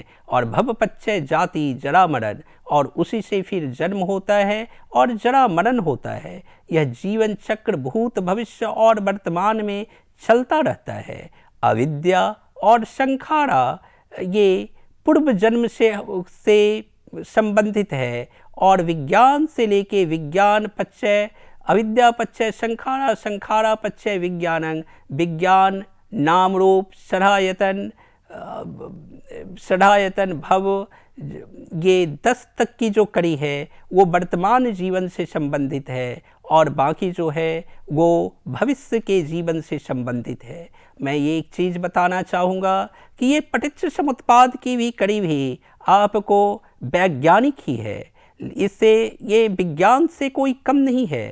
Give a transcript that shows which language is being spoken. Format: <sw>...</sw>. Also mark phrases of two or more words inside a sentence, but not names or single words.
<hi>और</hi> <pi>भव पच्चय जाति जरा मरण,</pi> <hi>और उसी से फिर जन्म होता है और जरा मरण होता है। यह जीवन चक्र भूत भविष्य और वर्तमान में चलता रहता है। अविद्या और संखारा ये पूर्व जन्म से संबंधित है, और विज्ञान से लेके</hi> <pi>विज्ञान पच्चय अविद्या पच्चय संखारा, संखारा पच्चय विज्ञानं, विज्ञान नाम रूप षडायतन, षडायतन भव,</pi> <hi>ये 10 तक की जो कड़ी है वो वर्तमान जीवन से संबंधित है, और बाकी जो है वो भविष्य के जीवन से संबंधित है। मैं ये एक चीज़ बताना चाहूँगा कि ये पटिच्च समुत्पाद की भी कड़ी भी आपको वैज्ञानिक ही है, इससे ये विज्ञान से कोई कम नहीं है।</hi>